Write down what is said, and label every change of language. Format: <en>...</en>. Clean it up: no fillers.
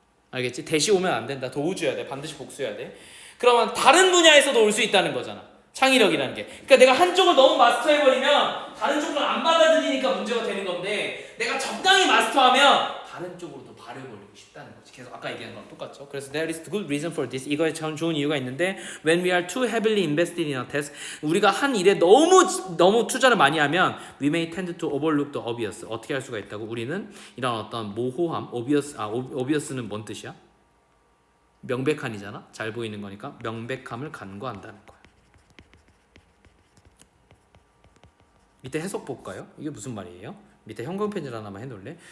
<ko>알겠지? 대시 오면 안 된다. 도우즈여야 돼. 반드시 복수해야 돼. 그러면 다른 분야에서도 올 수 있다는 거잖아. 창의력이라는 게. 그러니까 내가 한쪽을 너무 마스터해버리면 다른 쪽을 안 받아들이니까 문제가 되는 건데 내가 적당히 마스터하면 다른 쪽으로도 발을 벌리고 싶다는 거지. 계속 아까 얘기한 거랑 똑같죠. 그래서</ko> <en>there is good reason for this.</en> <ko>이거에 참 좋은 이유가 있는데</ko> <en>when we are too heavily invested in a task</en> <ko>우리가 한 일에 너무 투자를 많이 하면</ko> <en>we may tend to overlook the obvious.</en> <ko>어떻게 할 수가 있다고? 우리는 이런 어떤 모호함, obvious는 뭔 뜻이야? 명백한이잖아. 잘 보이는 거니까 명백함을 간과한다는 거야. 밑에 해석 볼까요? 이게 무슨 말이에요? 밑에 형광펜질 하나만 해놓을래?</ko>